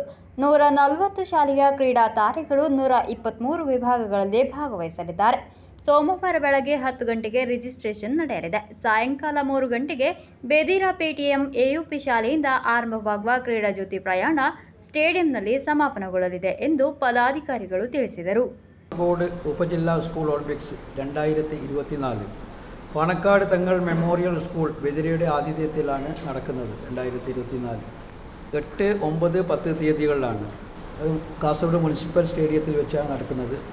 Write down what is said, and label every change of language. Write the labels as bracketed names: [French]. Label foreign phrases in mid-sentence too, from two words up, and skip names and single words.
[Kannada] 140 ಶಾಲೆಯ ಕ್ರೀಡಾ ತಾರೆಗಳು 123 ವಿಭಾಗಗಳಲ್ಲಿ ಭಾಗವಹಿಸಲಿದ್ದಾರೆ. ಸೋಮವಾರ ಬೆಳಗ್ಗೆ 10 ಗಂಟೆಗೆ ರಿಜಿಸ್ಟ್ರೇಷನ್ ನಡೆಯಲಿದೆ. ಸಾಯಂಕಾಲ 3 ಗಂಟೆಗೆ ಬೆದಿರಾ ಪೇಟಿಎಂ ಎಯುಪಿ ಶಾಲೆಯಿಂದ ಆರಂಭವಾಗುವ ಕ್ರೀಡಾ ಜ್ಯೋತಿ ಪ್ರಯಾಣ ಸ್ಟೇಡಿಯಂನಲ್ಲಿ ಸಮಾಪನಗೊಳ್ಳಲಿದೆ ಎಂದು ಪದಾಧಿಕಾರಿಗಳು ತಿಳಿಸಿದರು. [Malayalam] കാസർഗോഡ് ഉപജില്ലാ സ്കൂൾ ഒളിമ്പിക്സ് 2024 പാണക്കാട് തങ്ങൾ മെമ്മോറിയൽ സ്കൂൾ ബദിരയുടെ ആതിഥ്യത്തിലാണ് നടക്കുന്നത്. 2024 8, 9, 10 തീയതികളിലാണ്. കാസർഗോഡ് മുനിസിപ്പൽ സ്റ്റേഡിയത്തിൽ വെച്ചാണ് നടക്കുന്നത്.